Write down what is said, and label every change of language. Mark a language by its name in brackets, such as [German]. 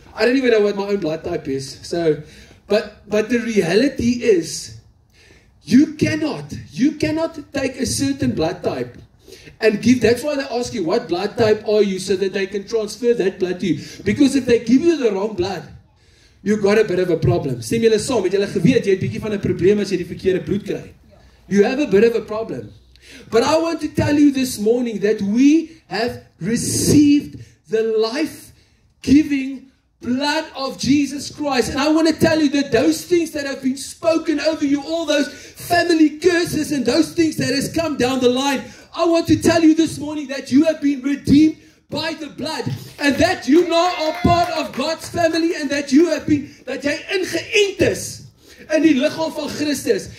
[English] I don't even know what my own blood type is. So, but the reality is, you cannot take a certain blood type and give. That's why they ask you, what blood type are you, so that they can transfer that blood to you. Because if they give you the wrong blood, you got a bit of a problem. [Afrikaans] Stem julle saam, het julle geweet jy het bietjie van 'n probleem as jy die verkeerde bloed kry. [English] You have a bit of a problem. But I want to tell you this morning that we have received the life-giving blood of Jesus Christ. And I want to tell you that those things that have been spoken over you, all those family curses and those things that has come down the line, I want to tell you this morning that you have been redeemed by the blood, and that you now are part of God's family, and that you have been, [Afrikaans] dat jy ingeënt is in die liggaam van Christus.